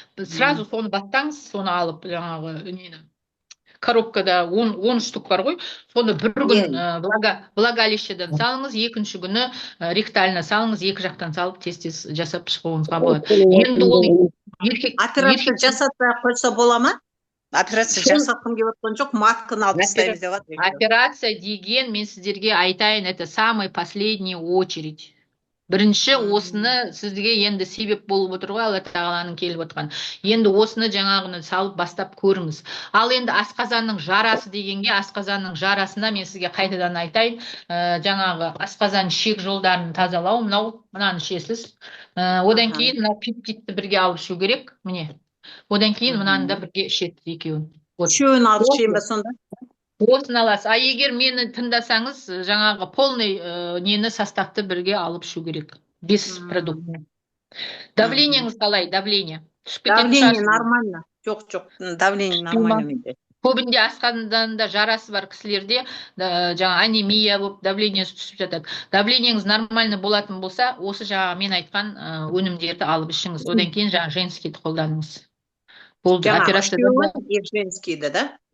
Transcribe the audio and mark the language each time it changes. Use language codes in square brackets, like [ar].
[kk] Сразу соны баттаңыз, соны алып жаңағы нені. Коробкада 10 штук бар ғой, соны бір күн влагалищеден салыңыз, екінші күні ректально салыңыз, екі жақтан салып тез-тез жасап шығуыңызға болады. Енді ол операция жасатпай қойса бола ма? Операция жасатқым келіп отқан жоқ, матканы алып тастаймыз деп жатыр. Операция деген мен сіздерге айтайын, [ru] это самый последний очередь. [kk] Бірінші осыны сізге енді себеп болып отыр ғой, Алла тағаланың келіп отқан. Енді осыны жаңағыны салып бастап көріңіз. Ал енді асқазанның жарасы дегенге, асқазанның жарасына мен сізге қайтадан айтайын, жаңағы асқазан ішек жолдарын тазалау, мынаны ішесіз. Одан кейін мына пептидті бірге алып ішу керек, міне. Одан кейін мынаны да бірге ішесіз екеуін. Үшеуін алып ішейін ба сонда? Осын аласыз. А егер мені тыңдасаңыз, жаңағы полный нені составты бірге алып ішу керек. [ru] Без продуктов. [kk] Давлениеңіз қалай? [ru] Давление. Давление нормально. [kk] Жоқ, [ru] давление нормально [kk] менде. Көбінде асқазанда жарасы бар кісілерде жаңа анемия болып, давление түсіп жатады. Давлениеңіз нормально болатын болса, осы жаңа мен айтқан өнімдерді алып ішіңіз. Одан кейін жаңа женскийді қолданыңыз. Болды, операцияда. Женскийді, да?